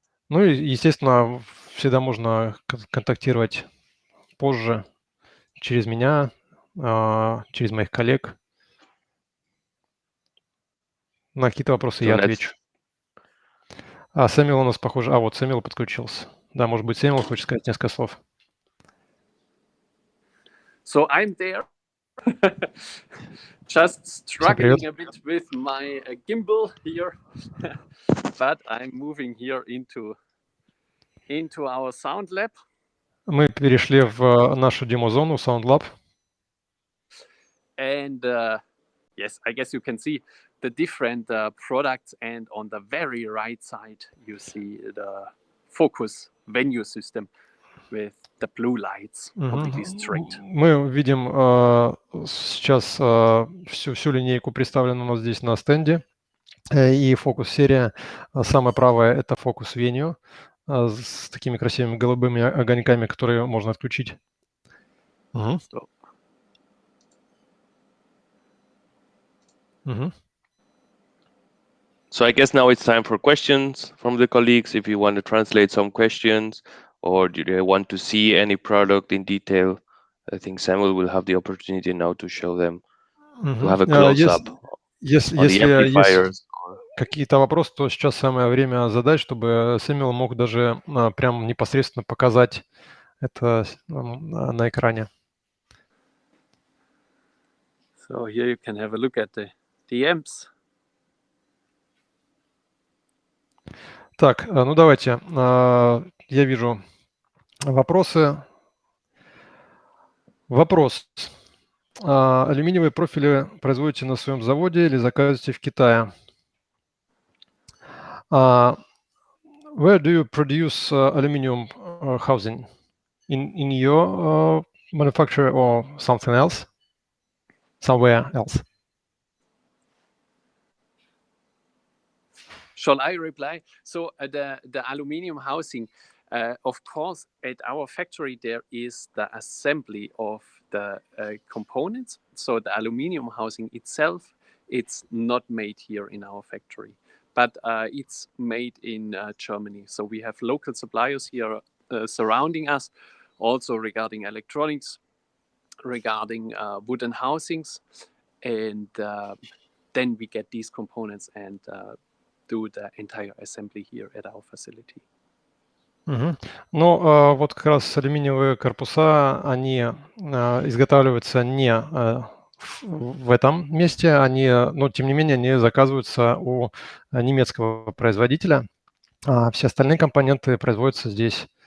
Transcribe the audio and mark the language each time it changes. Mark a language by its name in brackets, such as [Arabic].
[Russian] Ну и, естественно, всегда можно контактировать позже через меня, через моих коллег. На какие-то вопросы я отвечу. Сэмюэл у нас, похоже... вот Сэмюэл подключился. Да, может быть, Сэмюэл хочет сказать несколько слов. [English] So I'm there. Just struggling a bit with my gimbal here, but I'm moving here into our sound lab. [Russian] Мы перешли в нашу демо-зону Sound Lab. [English] And yes, I guess you can see the different products, and on the very right side you see the focus venue system with the blue lights completely straight. [Russian] Мы видим сейчас всю линейку представленную у нас здесь на стенде. И фокус-серия, самая правая, это фокус venue с такими красивыми голубыми огоньками, которые можно отключить. [English] So I guess now it's time for questions from the colleagues. If you want to translate some questions, or do they want to see any product in detail, I think Samuel will have the opportunity now to show them, to have a close-up on the amplifiers. [Russian] Какие-то вопросы, то сейчас самое время задать, чтобы Сэмюэл мог даже прям непосредственно показать это на экране. [English] So here you can have a look at the amps. [Russian] Так, ну давайте. Я вижу вопросы. Вопрос. Алюминиевые профили производите на своем заводе или заказываете в Китае? [English] Where do you produce aluminum housing? In your manufacturer or something else? Somewhere else? Shall I reply? So the aluminium housing, of course, at our factory there is the assembly of the components. So the aluminium housing itself, it's not made here in our factory, but it's made in Germany. So we have local suppliers here surrounding us, also regarding electronics, regarding wooden housings, and then we get these components and do the entire assembly here at our facility. [Russian] Ну, вот как раз алюминиевые корпуса, они изготавливаются не в этом месте, но тем не менее они заказываются у немецкого производителя, а все остальные компоненты производятся здесь.